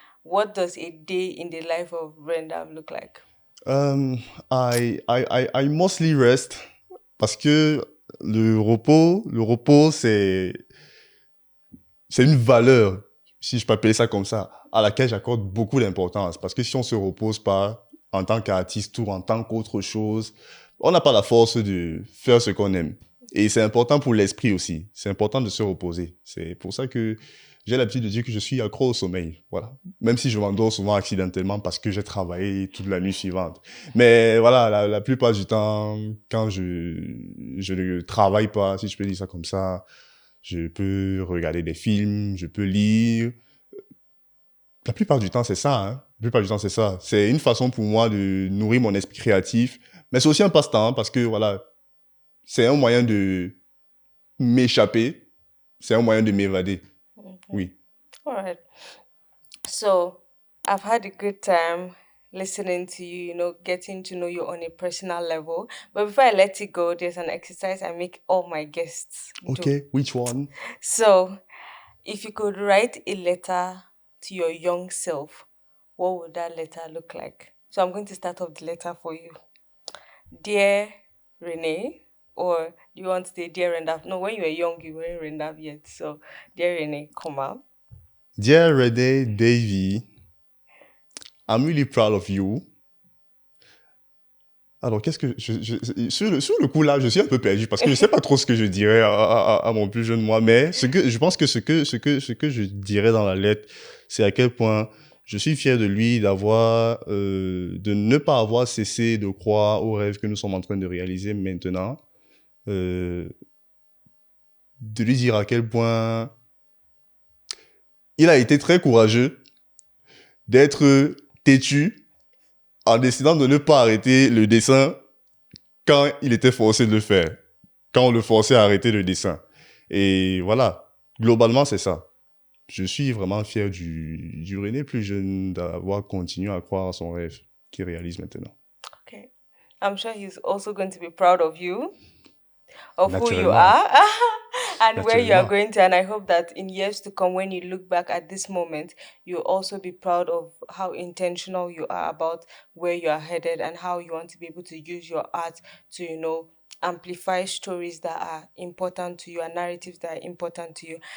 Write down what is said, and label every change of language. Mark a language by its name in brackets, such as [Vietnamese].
[English] What does a day in the life of Brenda look like? I mostly rest [French] parce que le repos c'est une valeur, si je peux appeler ça comme ça, à laquelle j'accorde beaucoup d'importance. Parce que si on se repose pas en tant qu'artiste ou en tant qu'autre chose, on n'a pas la force de faire ce qu'on aime. Et c'est important pour l'esprit aussi. C'est important de se reposer. C'est pour ça que j'ai l'habitude de dire que je suis accro au sommeil. Voilà. Même si je m'endors souvent accidentellement parce que j'ai travaillé toute la nuit suivante. Mais voilà, la plupart du temps, quand je ne travaille pas, si je peux dire ça comme ça, je peux regarder des films, je peux lire. La plupart du temps, c'est ça, hein. La plupart du temps, c'est ça. C'est une façon pour moi de nourrir mon esprit créatif. Mais c'est aussi un passe-temps, hein, parce que voilà, c'est un moyen de m'échapper. C'est un moyen de m'évader. Oui. [English] All right. So I've had a good time listening to you, getting to know you on a personal level. But before I let you go, there's an exercise I make all my guests do. Okay, which one? So if you could write a letter to your young self, what would that letter look like? So I'm going to start off the letter for you. Dear Renee, or do you want to say Dear Rendav? No, when you were young, you weren't Rendav yet. So, Dear Renee, come out. Dear Renee Davy, I'm really proud of you. [French] Alors, qu'est-ce que sur le coup là, je suis un peu perdu parce que je sais pas trop ce que je dirais à mon plus jeune moi, mais je pense que ce que je dirais dans la lettre, c'est à quel point je suis fier de lui d'avoir de ne pas avoir cessé de croire aux rêves que nous sommes en train de réaliser maintenant, de lui dire à quel point il a été très courageux d'être têtu en décidant de ne pas arrêter le dessin quand il était forcé de le faire, quand on le forçait à arrêter le dessin. Et voilà, globalement, c'est ça. Je suis vraiment fier du René plus jeune d'avoir continué à croire à son rêve qu'il réalise maintenant. [English] Okay. I'm sure he's also going to be proud of you, of who you [French] Naturellement. [English] are, and where you are [French] Naturellement. [English] going to. And I hope that in years to come, when you look back at this moment, you'll also be proud of how intentional you are about where you are headed and how you want to be able to use your art to, amplify stories that are important to you and narratives that are important to you.